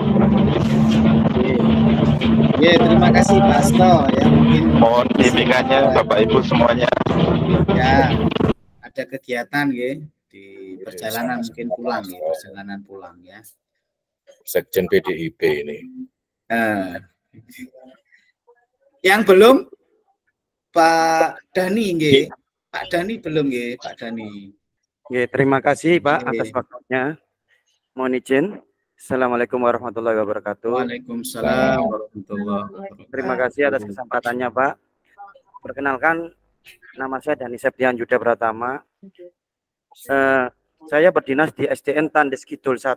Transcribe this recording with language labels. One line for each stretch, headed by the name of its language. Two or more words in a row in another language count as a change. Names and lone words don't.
Indonesian: Ya, terima kasih Pak Hasto ya, mungkin mohon bimbingannya Bapak Ibu semuanya. Ya, ada kegiatan ya di perjalanan mungkin pulang ya, perjalanan pulang ya. Sekjen PDIP ini. Yang belum Pak Dani nggih. Pak Dani belum nggih, Pak Dani. Nggih, terima kasih Pak atas waktunya. Mohon izin.
Arabic: السلام عليكم ورحمة الله وبركاته. وعليكم السلام ورحمة الله وبركاته.
Indonesian: Terima kasih atas kesempatannya, Pak. Perkenalkan, nama saya Dani Septian Yuda Pratama. Saya berdinas di SDN Tandes Kidul 1.